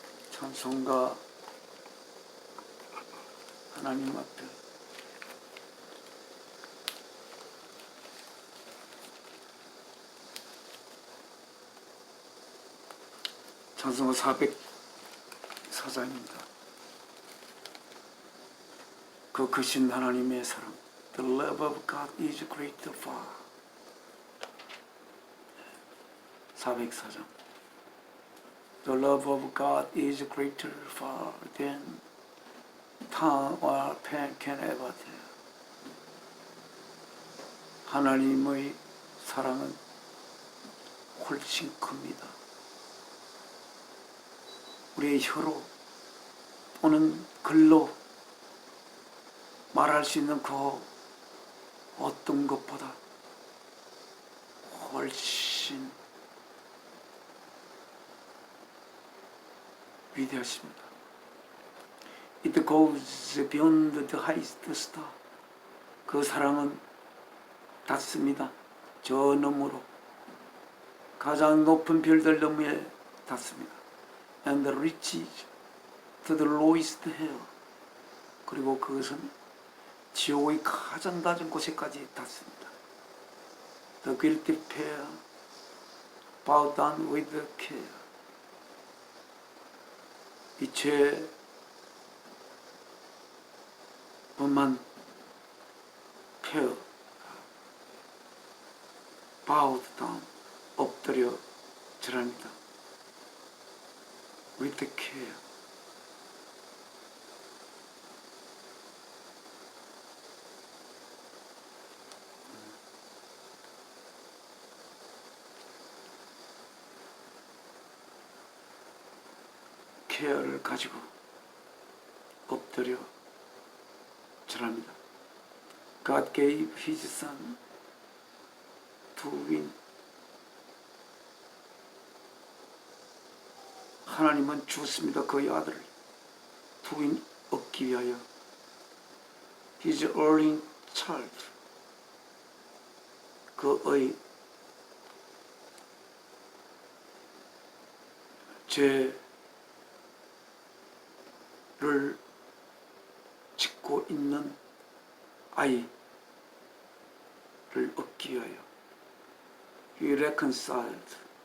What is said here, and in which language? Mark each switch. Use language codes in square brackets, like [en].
[ko] 찬송가 하나님 앞에 찬송가 404장입니다. 그 크신 하나님의 사랑, [en] The love of God is greater far. [ko] 404장. [en] The love of God is greater far than tongue or pen can ever tell. [ko] 하나님의 사랑은 훨씬 큽니다. 우리의 혀로 또는 글로 말할 수 있는 그 어떤 것보다 훨씬 위대하십니다. [en] It goes beyond the highest star. [ko] 그 사랑은 닿습니다. 저 너머로 가장 높은 별들 너머에 닿습니다. [en] And reaches to the lowest hell. [ko] 그리고 그것은 지옥의 가장 낮은 곳에까지 닿습니다. [en] The guilty pair bow down with care. [ko] 이 죄뿐만 [en] pair bowed down [ko] 엎드려 절합니다. [en] with care. [ko] 케어를 가지고 엎드려 절합니다. [en] God gave His Son to win. [ko] 하나님은 주었습니다. 그의 아들을 [en] to win [ko] 얻기 위하여 [en] His only child. [ko] 그의 죄를 짓고 있는 아이를 얻기 위하여 [en] He reconciled.